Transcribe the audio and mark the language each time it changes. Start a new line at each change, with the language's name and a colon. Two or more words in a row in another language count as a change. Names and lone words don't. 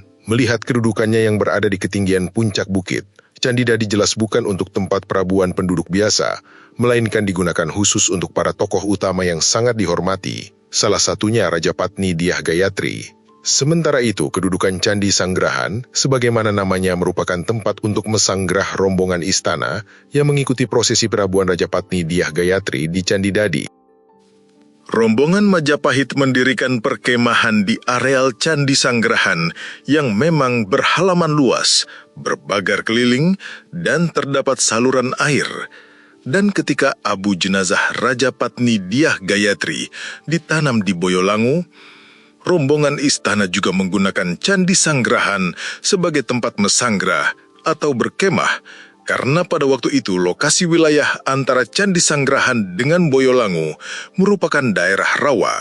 Indonesian: Melihat kedudukannya yang berada di ketinggian puncak bukit, Candi Dadi jelas bukan untuk tempat perabuan penduduk biasa, melainkan digunakan khusus untuk para tokoh utama yang sangat dihormati, salah satunya Raja Patni Dyah Gayatri. Sementara itu, kedudukan Candi Sanggrahan, sebagaimana namanya, merupakan tempat untuk mesanggrah rombongan istana yang mengikuti prosesi perabuan Raja Patni Dyah Gayatri di Candi Dadi. Rombongan Majapahit mendirikan perkemahan di areal Candi Sanggrahan yang memang berhalaman luas, berbagar keliling, dan terdapat saluran air. Dan ketika abu jenazah Raja Patni Dyah Gayatri ditanam di Boyolangu, rombongan istana juga menggunakan Candi Sanggrahan sebagai tempat mesanggrah atau berkemah, karena pada waktu itu lokasi wilayah antara Candi Sanggrahan dengan Boyolangu merupakan daerah rawa.